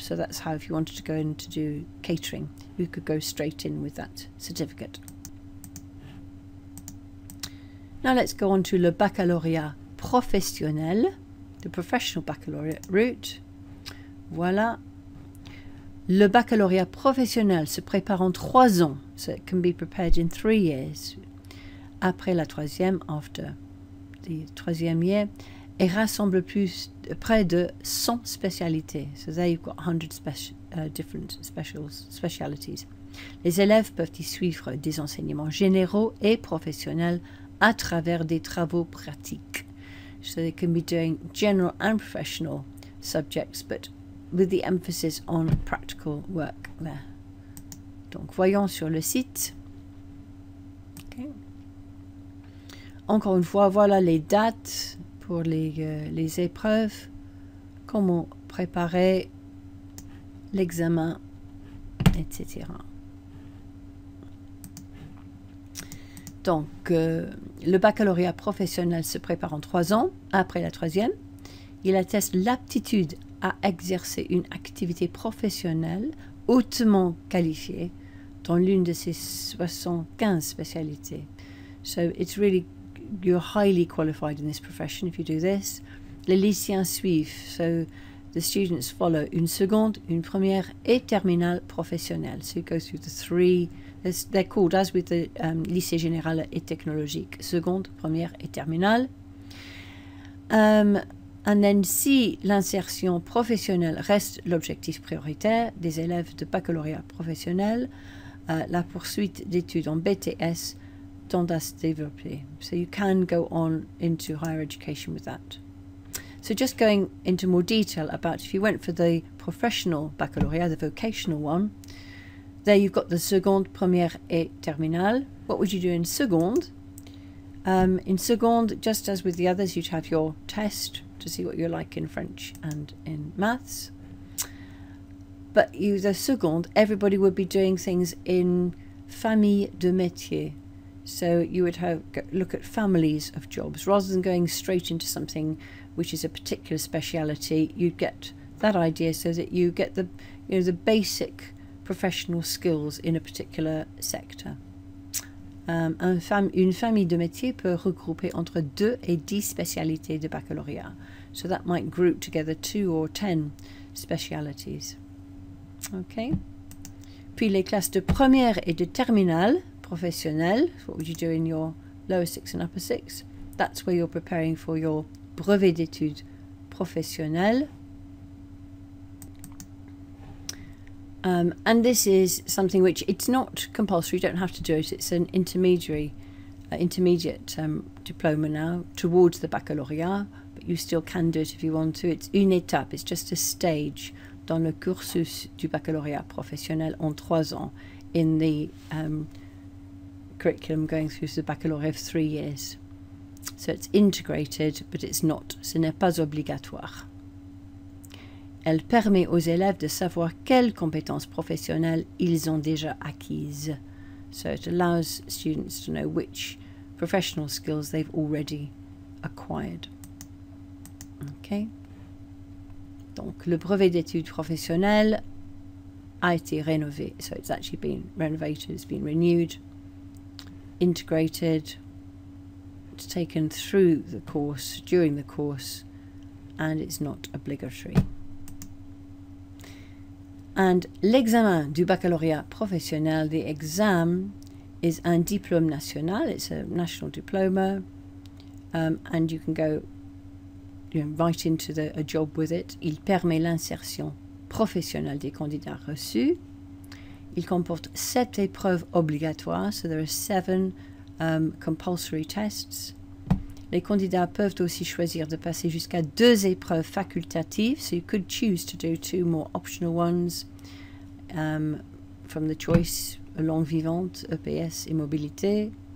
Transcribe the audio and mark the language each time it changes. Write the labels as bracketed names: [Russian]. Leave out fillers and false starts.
[English] So that's how, if you wanted to go in to do catering, you could go straight in with that certificate. Now let's go on to le baccalauréat professionnel, the professional baccalaureate route. Voilà. [French] Le baccalauréat professionnel se prépare en 3 ans, [English] so it can be prepared in 3 years. [French] Après la 3e, [English] after the 3e year, [French] et rassemble près de 100 spécialités. [English] So there you've got 100 different specialities. [French] Les élèves peuvent y suivre des enseignements généraux et professionnels à travers des travaux pratiques. [English] So they can be doing general and professional subjects, but with the emphasis on practical work there. [French] Donc voyons sur le site. Okay. Encore une fois, voilà les dates pour les épreuves, comment préparer l'examen, etc. Donc, le baccalauréat professionnel se prépare en 3 ans, après la 3e. Il atteste l'aptitude à exercer une activité professionnelle hautement qualifiée dans l'une de ses 75 spécialités. [English] So, it's really, you're highly qualified in this profession if you do this. [French] Les lycéens suivent, [English] so the students follow [French] une seconde, une première et terminale professionnelle. [English] So you go through the 3, they're called as with the lycée général et technologique, seconde, première et terminale. [French] And then, si l'insertion professionnelle reste l'objectif prioritaire des élèves de baccalauréat professionnel, la poursuite d'études en BTS tend à se développer. [English] So you can go on into higher education with that. So just going into more detail about if you went for the professional baccalaureate, the vocational one, there you've got the seconde, première et terminale. What would you do in seconde? In seconde, just as with the others, you'd have your test to see what you're like in French and in maths. But the seconde, everybody would be doing things in famille de métier. So you would look at families of jobs rather than going straight into something which is a particular speciality. You'd get that idea so that you get the basic professional skills in a particular sector. [French] Une famille de métiers peut regrouper entre 2 et 10 spécialités de baccalauréat. [English] So that might group together 2 or 10 specialities. Okay. [French] Puis les classes de première et de terminale professionnelle. [English] What would you do in your lower 6 and upper 6? That's where you're preparing for your brevet d'études professionnelles. And this is something which it's not compulsory, you don't have to do it, it's an intermediate diploma now towards the baccalauréat, but you still can do it if you want to. It's [French] une étape, [English] it's just a stage [French] dans le cursus du baccalauréat professionnel en 3 ans [English] in the curriculum going through the baccalaureate of 3 years. So it's integrated, but it's not, [French] ce n'est pas obligatoire. Elle permet aux élèves de savoir quelles compétences professionnelles ils ont déjà acquises. [English] So it allows students to know which professional skills they've already acquired. Okay. [French] Donc, le brevet d'études professionnelles a été rénové. [English] So it's actually been renovated, it's been renewed, integrated, it's taken through the course, during the course, and it's not obligatory. [French] And l'examen du baccalauréat professionnel, [English] the exam, [French] is un diplôme national. [English] It's a national diploma, and you can go right into a job with it. [French] Il permet l'insertion professionnelle des candidats reçus. Il comporte 7 épreuves obligatoires, [English] so there are 7 compulsory tests. [French] Les candidats peuvent aussi choisir de passer jusqu'à 2 épreuves facultatives, [English] so you could choose to do 2 more optional ones from the choice, [French] langue vivante, EPS et mobilité.